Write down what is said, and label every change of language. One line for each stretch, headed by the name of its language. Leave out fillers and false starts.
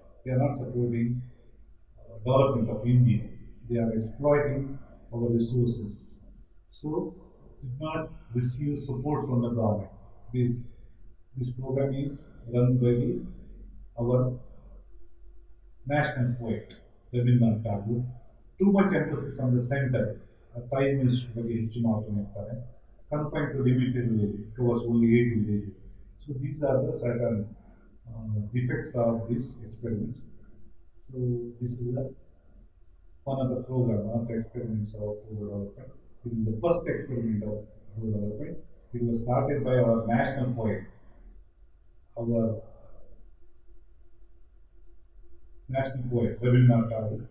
English: They are not supporting development of India. They are exploiting our resources. So, did not receive support from the government. This program is run by our national poet, Rabindranath Tagore. Too much emphasis on the center.
Kannada: Prime Minister ಬಗ್ಗೆ ಹೆಚ್ಚು ಮಾತನಾಡ್ತಾರೆ.
English: Confined to limited villages. It was only 8 villages. So these are the certain defects of this experiment. So this is one of the program, one of the experiments of rural development. It is the first experiment of rural development. It was started by our national poet, our national poet Rabindranath Tagore.